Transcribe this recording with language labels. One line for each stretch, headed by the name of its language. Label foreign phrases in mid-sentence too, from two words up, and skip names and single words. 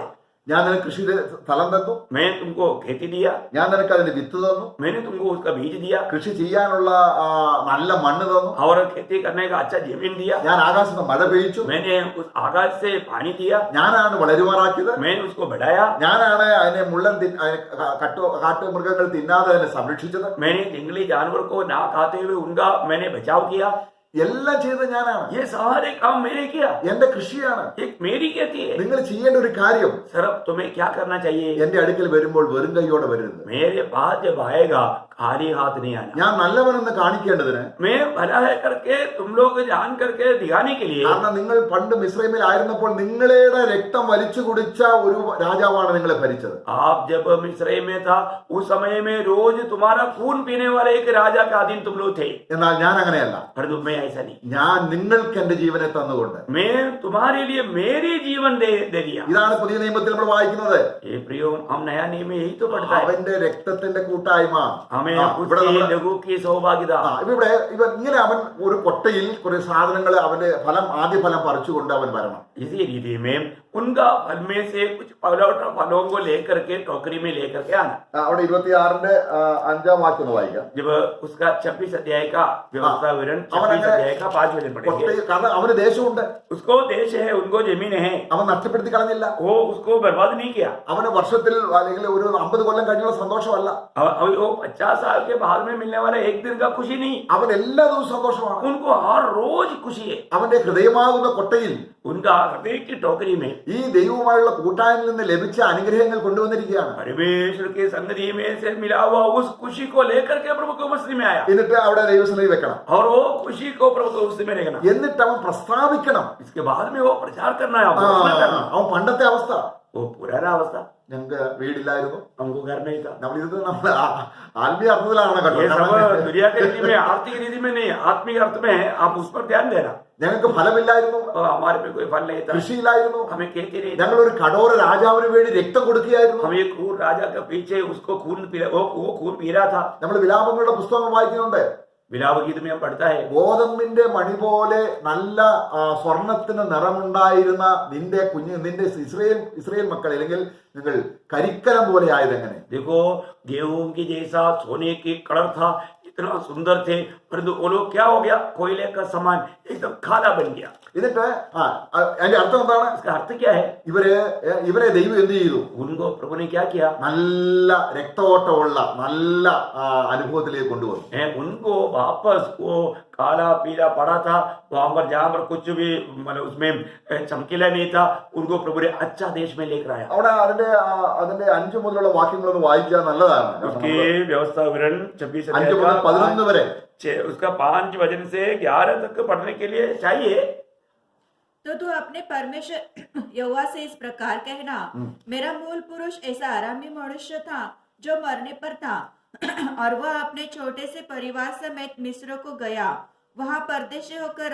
Malayalam: ഞാൻ നിനക്ക് കൃഷിയുടെ സ്ഥലം തന്നു,
Hindi: मैं तुमको खेती दिया,
Malayalam: ഞാൻ നിനക്ക് അതിന്റെ വിത്ത് തന്നു,
Hindi: मैंने तुमको उसका बीज दिया,
Malayalam: കൃഷി ചെയ്യാനുള്ള നല്ല മണ്ണ് തന്നു,
Hindi: और खेती करने का अच्छा जमीन दिया,
Malayalam: ഞാൻ ആകാശത്ത് മഴ പെയ്ച്ചു,
Hindi: मैंने उस आकाश से पानी दिया,
Malayalam: ഞാനാണ് വളരുമാറാക്കിയത്,
Hindi: मैंने उसको बढ़ाया,
Malayalam: ഞാനാണ് അതിനെ കാട്ടുമൃഗങ്ങൾ തിന്നാതെ അതിനെ സംരക്ഷിച്ചത്,
Hindi: मैंने जंगली जानवर को ना खाते हुए उनका मैंने बचाव किया,
Malayalam: എല്ലാം ചെയ്തത് ഞാനാണ്.
Hindi: ये सारे काम मैंने किया,
Malayalam: എന്റെ കൃഷിയാണ്.
Hindi: एक मेरी खेती है।
Malayalam: നിങ്ങൾ ചെയ്യേണ്ട ഒരു കാര്യം,
Hindi: सर तुम्हें क्या करना चाहिए?
Malayalam: എന്റെ അടുക്കൽ വരുമ്പോൾ വെറും കൈയോടെ വരരുത്.
Hindi: मेरे पास जब आएगा खाली हाथ नहीं आना।
Malayalam: ഞാൻ നല്ലവനെന്ന് കാണിക്കേണ്ടതിന്,
Hindi: मैं भला है करके तुम लोग जान करके दिखाने के लिए,
Malayalam: കാരണം നിങ്ങൾ പണ്ട് മിസ്രൈമിൽ ആയിരുന്നപ്പോൾ നിങ്ങളുടെ രക്തം വലിച്ചു കുടിച്ച ഒരു രാജാവാണ് നിങ്ങളെ ഭരിച്ചത്.
Hindi: आप जब मिस्र में था उस समय में रोज तुम्हारा खून पीने वाले एक राजा का अधीन तुम लोग थे,
Malayalam: എന്നാൽ ഞാൻ അങ്ങനെയല്ല.
Hindi: परंतु मैं ऐसा नहीं,
Malayalam: ഞാൻ നിങ്ങൾക്ക് എന്റെ ജീവനെ തന്നുകൊണ്ട്,
Hindi: मैं तुम्हारे लिए मेरी जीवन दे दिया।
Malayalam: ഇതാണ് പുതിയ നിയമത്തിൽ നമ്മൾ വായിക്കുന്നത്.
Hindi: ये प्रियो, हम नया नियम में यही तो पढ़ता है,
Malayalam: അവന്റെ രക്തത്തിന്റെ കൂട്ടായ്മ.
Hindi: हमें
Malayalam: ഇവിടെ
Hindi: उसकी
Malayalam: നമ്മള്
Hindi: लघु की सौभाग्यता।
Malayalam: ഇവിടെ ഇവൻ ഇങ്ങനെ അവൻ ഒരു കൊട്ടയിൽ കുറെ സാധനങ്ങൾ അവന്റെ ആദ്യ ഫലം പറിച്ചുകൊണ്ട് അവൻ വരണം.
Hindi: इसी रीति में उनका फल में से कुछ फलों को लेकर के टोकरी में लेकर के आना।
Malayalam: അവിടെ 26ന്റെ 5ാം വാക്യം ഒന്ന് വായിക്കാം.
Hindi: जब उसका 26 अध्याय का व्यवस्था विवरण,
Malayalam: അവൻ
Hindi: 26 अध्याय का 5 वचन पढ़ेंगे।
Malayalam: കൊട്ടയിൽ, കാരണം അവന് ദേശമുണ്ട്,
Hindi: उसको देश है, उनको जमीन है,
Malayalam: അവൻ നഷ്ടപ്പെടുത്തി കളഞ്ഞില്ല.
Hindi: वो उसको बर्बाद नहीं किया।
Malayalam: അവന് വർഷത്തിൽ അല്ലെങ്കിൽ ഒരു 50 കൊല്ലം കഴിഞ്ഞുള്ള സന്തോഷമല്ല,
Hindi: अब वो 50 साल के बाद में मिलने वाला एक दिन का खुशी नहीं,
Malayalam: അവൻ എല്ലാ ദിവസവും സന്തോഷമാണ്.
Hindi: उनको हर रोज खुशी है।
Malayalam: അവന്റെ ഹൃദയമാകുന്ന കൊട്ടയിൽ
Hindi: उनका हृदय की टोकरी में
Malayalam: ഈ ദൈവവുമായുള്ള കൂട്ടായ്മയിൽ നിന്ന് ലഭിച്ച അനുഗ്രഹങ്ങൾ കൊണ്ടുവന്നിരിക്കുകയാണ്.
Hindi: परमेश्वर के संगति में से मिला हुआ उस खुशी को लेकर के प्रभु को मसीह में आया,
Malayalam: എന്നിട്ട് അവിടെ ദൈവസന്നിധി വെക്കണം,
Hindi: और वो खुशी को प्रभु को उसमें रखना,
Malayalam: എന്നിട്ട് അവൻ പ്രസ്താവിക്കണം.
Hindi: इसके बाद में वो प्रचार करना है, घोषणा करना।
Malayalam: അവൻ പണ്ടത്തെ അവസ്ഥ,
Hindi: वो पुराना अवस्था,
Malayalam: ഞങ്ങൾക്ക് വീടില്ലായിരുന്നു,
Hindi: हमको घर नहीं था।
Malayalam: നമ്മളിത് നമ്മൾ ആത്മീയ അർത്ഥത്തിലാണ് കേട്ടോ.
Hindi: ये सब दुनिया की रीति में, आर्थिक रीति में नहीं, आत्मिक अर्थ में है, आप उस पर ध्यान देना।
Malayalam: ഞങ്ങൾക്ക് ഫലമില്ലായിരുന്നു,
Hindi: और हमारे पे कोई फल नहीं था,
Malayalam: കൃഷിയില്ലായിരുന്നു,
Hindi: हमें खेती नहीं था,
Malayalam: ഞങ്ങൾ ഒരു കടോര രാജാവിന് വേണ്ടി രക്തം കൊടുക്കുകയായിരുന്നു.
Hindi: हम एक क्रूर राजा के पीछे उसको खून पी, वो खून पी रहा था।
Malayalam: നമ്മൾ വിലാപങ്ങളുടെ പുസ്തകങ്ങൾ വായിക്കുന്നുണ്ട്.
Hindi: विलाप गीत में हम पढ़ता है,
Malayalam: ഗോതമ്പിന്റെ മണി പോലെ നല്ല സ്വർണത്തിന് നിറമുണ്ടായിരുന്ന നിന്റെ ഇസ്രയേൽ മക്കൾ, അല്ലെങ്കിൽ നിങ്ങൾ കരിക്കലം പോലെ ആയതെങ്ങനെ?
Hindi: देखो गेहूं की जैसा सोने की कलर था, इतना सुंदर थे, परंतु वो लोग क्या हो गया, कोयले का समान एकदम काला बन गया।
Malayalam: എന്നിട്ട് അതിന്റെ അർത്ഥം എന്താണ്?
Hindi: इसका अर्थ क्या है?
Malayalam: ഇവരെ ദൈവം എന്ത് ചെയ്തു?
Hindi: उनको प्रभु ने क्या किया?
Malayalam: നല്ല രക്തഓട്ടമുള്ള നല്ല അനുഭവത്തിലേക്ക് കൊണ്ടുവന്നു.
Hindi: उनको वापस वो काला पीला पड़ा था, वहां पर जहां पर कुछ भी मतलब उसमें चमकीला नहीं था, उनको प्रभु ने अच्छा देश में लेकर आया।
Malayalam: അവിടെ അതിന്റെ 5 മുതലുള്ള വാക്യങ്ങളൊന്ന് വായിച്ചാൽ നല്ലതാണ്.
Hindi: उसकी व्यवस्था विवरण 26
Malayalam: 5 മുതൽ 11 വരെ
Hindi: उसका 5 वचन से 11 तक पढ़ने के लिए चाहिए। तो तू अपने परमेश्वर यहोवा से इस प्रकार कहना, मेरा मूल पुरुष ऐसा आरामी मनुष्य था जो मरने पर था, और वह अपने छोटे से परिवार समेत मिस्र को गया, वहां परदेशी होकर